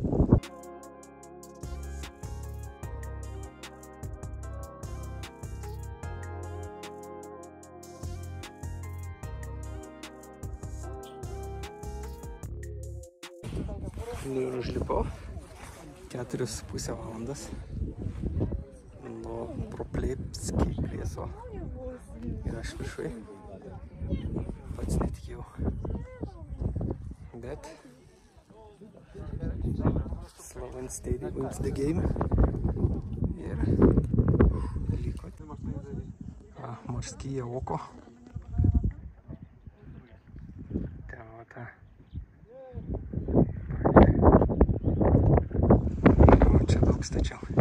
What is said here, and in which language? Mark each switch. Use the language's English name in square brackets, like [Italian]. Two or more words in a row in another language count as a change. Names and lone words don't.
[Lithuanian] Nu ir užlipau 4,5 valandas nuo Proplebski prieso ir aš viršui pats netikėjau, bet [English] Slow and Steady wins the game [Lithuanian] ir liko [English] Morskyje oko. [Lithuanian] Ten va ta stačiau.